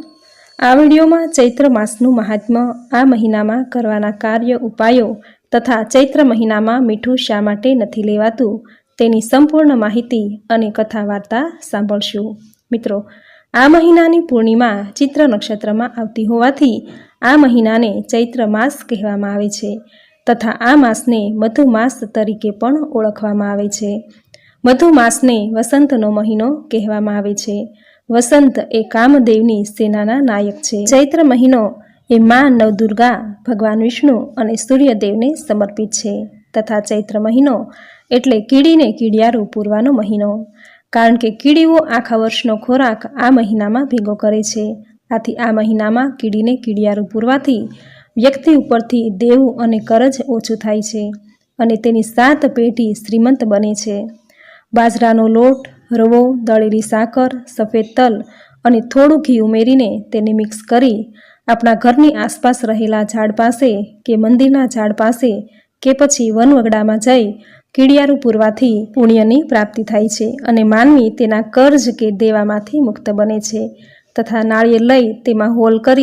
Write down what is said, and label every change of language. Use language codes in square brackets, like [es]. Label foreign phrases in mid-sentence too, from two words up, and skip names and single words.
[gu] આ વીડિયો મેં ચૈત્ર માસનું મહાત્મ્ય, આ મહિના મેં કરવાના કાર્ય ઉપાયો તથા ચૈત્ર મહિના મેં મીઠું શા માટે નથી લેવાતું તેની સંપૂર્ણ માહિતી અને કથા વાર્તા સાંભળશું। મિત્રો, આ મહિનાની પૂર્ણિમા ચિત્રા નક્ષત્ર મેં આવતી હોવાથી આ મહિનાને ચૈત્ર માસ કહેવામાં આવે છે તથા આ માસને મધુમાસ તરીકે પણ ઓળખવામાં આવે છે। મધુમાસને વસંતનો મહિનો કહેવામાં આવે છે। વસંત એ કામદેવની સેનાના નાયક છે। ચૈત્ર મહિનો એ માં નવદુર્ગા, ભગવાન વિષ્ણુ અને સૂર્યદેવને સમર્પિત છે તથા ચૈત્ર મહિનો એટલે કીડીને કીડિયારું પૂરવાનો મહિનો, કારણ કે કીડીઓ આખા વર્ષનો ખોરાક આ મહિનામાં ભેગો કરે છે। આથી આ મહિનામાં કીડીને કીડિયારું પૂરવાથી વ્યક્તિ ઉપરથી દેવું અને કરજ ઓછું થાય છે અને તેની 7 પેઢી શ્રીમંત બને છે। बाજરાનો લોટ, રવો, દળેલી સાકર, સફેદ તલ અને થોડું ઘી ઉમેરીને તેને મિક્સ કરી આપણા ઘરની આસપાસ રહેલા ઝાડ પાસે કે મંદિરના ઝાડ પાસે કે પછી વનવગડામાં જઈ કીડિયારું પૂરવાથી પુણ્યની પ્રાપ્તિ થાય છે અને માનવી તેના કર્જ કે દેવામાંથી મુક્ત બને છે તથા નાળિયેર લઈ તેમાં હોલ કરી